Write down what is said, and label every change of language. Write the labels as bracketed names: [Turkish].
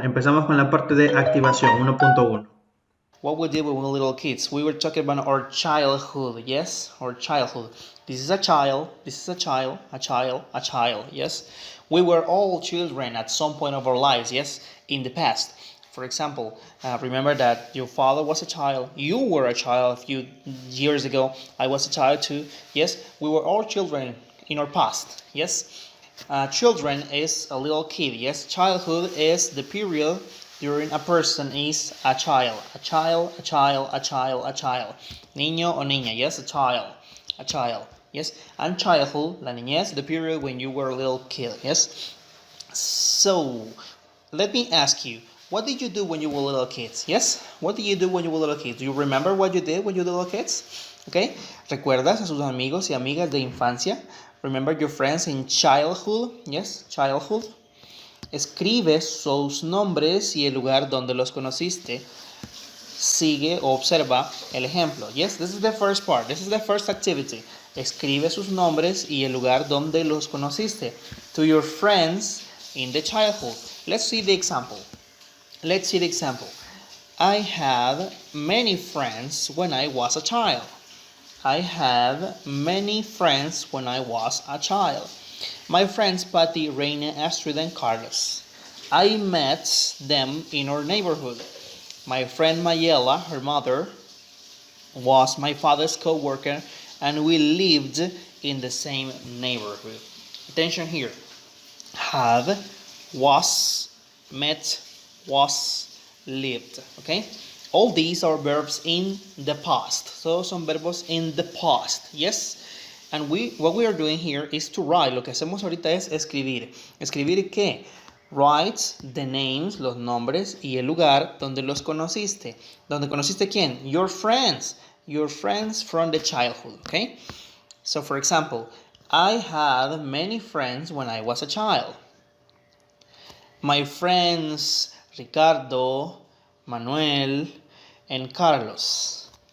[Spanish] Empezamos con la parte de activación 1.1. [English] What we did when we were little kids. We were talking about our childhood, yes? Our childhood. This is a child, this is a child, a child, a child, yes? We were all children at some point of our lives, yes? In the past. For example, remember that your father was a child, you were a child a few years ago, I was a child too, yes? We were all children in our past, yes? Children is a little kid, yes? Childhood is the period during a person is a child, a child, a child, a child, a child. [Spanish] Niño o niña, [English] yes, a child, yes. And childhood, la niñez, the period when you were a little kid, yes. So, let me ask you, what did you do when you were little kids? Yes? What did you do when you were little kids? Do you remember what you did when you were little kids? Okay? [Spanish] ¿Recuerdas a sus amigos y amigas de infancia? [English] Remember your friends in childhood? Yes, childhood. [Spanish] Escribe sus nombres y el lugar donde los conociste. Sigue o observa el ejemplo. [English] Yes, this is the first part. This is the first activity. [Spanish] Escribe sus nombres y el lugar donde los conociste. [English] To your friends in the childhood. Let's see the example. Let's see the example. I had many friends when I was a child. I had many friends when I was a child. My friends Patty, Reina, Astrid, and Carlos. I met them in our neighborhood. My friend Mayela, her mother, was my father's co-worker, and we lived in the same neighborhood. Attention here. Have, was, met, was, lived. Okay? All these are verbs in the past. [Spanish] So son verbos [English] in the past. Yes? And what we are doing here is to write. [Spanish] Lo que hacemos ahorita es escribir. ¿Escribir qué? [English] Write the names, [Spanish] los nombres y el lugar donde los conociste. ¿Donde conociste quién? [English] Your friends. Your friends from the childhood. Okay? So for example, I had many friends when I was a child. My friends Ricardo, Manuel, and Carlos.